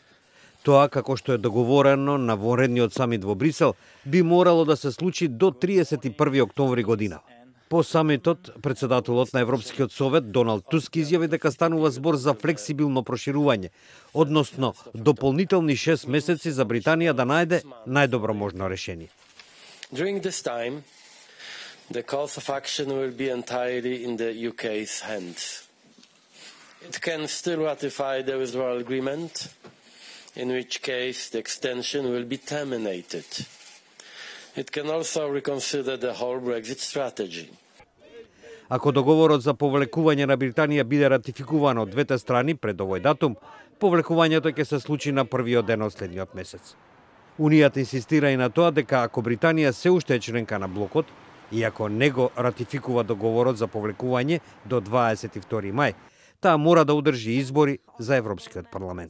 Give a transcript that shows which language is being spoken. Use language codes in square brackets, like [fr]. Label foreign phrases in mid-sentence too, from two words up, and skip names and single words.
[mk] Тоа, како што е договорено на вонредниот самит во Брисел, би морало да се случи до 31 октомври година. По самитот, председателот на Европскиот совет Доналд Туск изјави дека станува збор за флексибилно проширување, односно дополнителни 6 месеци за Британија да најде најдобро можно решение. [en] During this time, the course of action will be entirely in the UK's hands. It can still ratify the withdrawal agreement, in which case the extension will be terminated. It can also reconsider the whole Brexit strategy. [mk] Ако договорот за повлекување на Британија биде ратификуван од двете страни пред овој датум, повлекувањето ќе се случи на првиот ден од следниот месец. Унијата инсистира и на тоа дека ако Британија се уште е членка на блокот и ако не го ратификува договорот за повлекување до 22 мај, таа мора да одржи избори за Европскиот парламент.